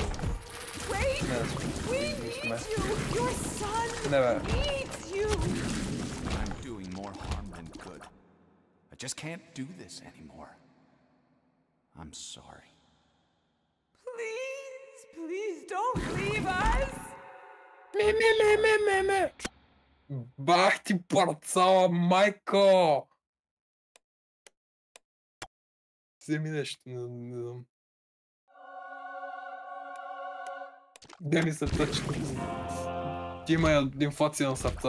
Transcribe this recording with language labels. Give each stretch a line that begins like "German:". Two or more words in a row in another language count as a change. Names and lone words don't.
Bulgarian: Не бе.
English: I'm doing more harm than good. I just can't do this anymore. I'm sorry. Please don't leave us.
Bulgarian: Ме. Бах ти парцала, майко! Вземи нещо, не знам. Де ми сърца, че ти има инфлация на сърца.